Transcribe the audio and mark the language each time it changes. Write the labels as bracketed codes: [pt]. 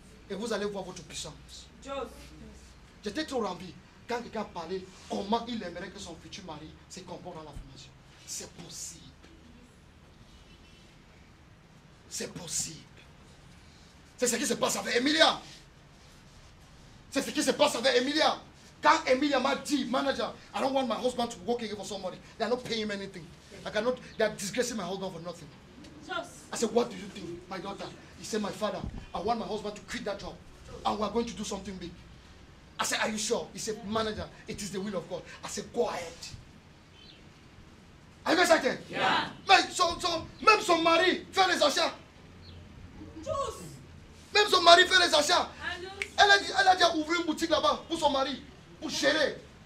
[fr] Et vous allez voir votre puissance. J'étais trop rempli quand quelqu'un parlait comment il aimerait que son futur mari se comporte dans la formation. C'est possible. C'est possible. C'est ce qui se passe avec Emilia. C'est ce qui se passe avec Emilia. Quand Emilia m'a dit, [en] manager, I don't want my husband to work again for somebody. They are not paying him anything. They are disgracing my husband for nothing. I said, what do you think, my daughter? He said, my father, I want my husband to quit that job. And we are going to do something big. I said, are you sure? He said, manager, it is the will of God. I said, go ahead. Are you guys excited? Yeah. [fr] Mais même son mari fait les achats. Même son mari fait les achats. Elle a déjà ouvert une boutique là-bas pour son mari, pour gérer.